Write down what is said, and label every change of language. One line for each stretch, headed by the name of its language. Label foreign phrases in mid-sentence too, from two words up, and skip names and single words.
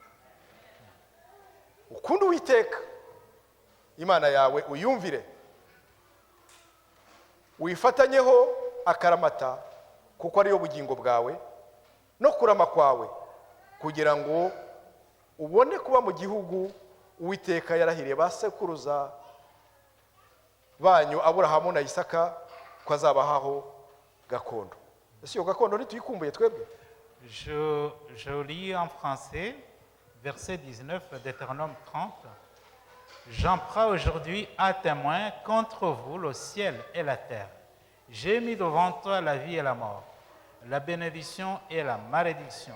Kinyarwanda: Ukunda Uwiteka Imana yawe, uyumvire, wifatanyeho akaramata, kuko ariyo bugingo bwawe no kurama kwawe, kugira ngo ubone kuba mu gihugu Uwiteka yarahiriye basekuruza banyu Aburahamu na Isaka ko azabahaho gakondo. Ese iyo gakondo ntituyikumbuye twebwe?
French: Je lis en français, verset 19, Deutéronome 30. J'en prends aujourd'hui à témoin contre vous le ciel et la terre. J'ai mis devant toi la vie et la mort, la bénédiction et la malédiction.